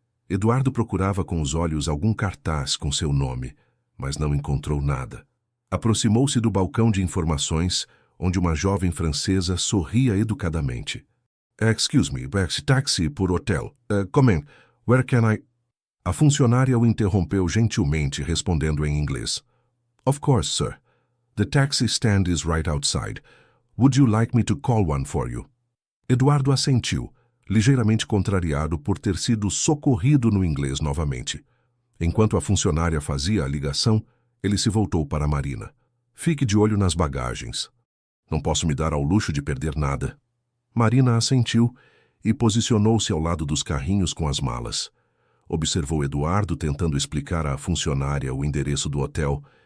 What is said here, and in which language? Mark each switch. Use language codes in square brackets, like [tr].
[pt] Eduardo procurava com os olhos algum cartaz com seu nome, mas não encontrou nada. Aproximou-se do balcão de informações, onde uma jovem francesa sorria educadamente. [en] "Excuse me, taxi por hotel. Come in. Where can I..." [pt] A funcionária o interrompeu gentilmente, respondendo em inglês. [en] "Of course, sir. The taxi stand is right outside. Would you like me to call one for you?" [pt] Eduardo assentiu, ligeiramente contrariado por ter sido socorrido no inglês novamente. Enquanto a funcionária fazia a ligação, ele se voltou para Marina. "Fique de olho nas bagagens. Não posso me dar ao luxo de perder nada." Marina assentiu e posicionou-se ao lado dos carrinhos com as malas. Observou Eduardo tentando explicar à funcionária o endereço do hotel,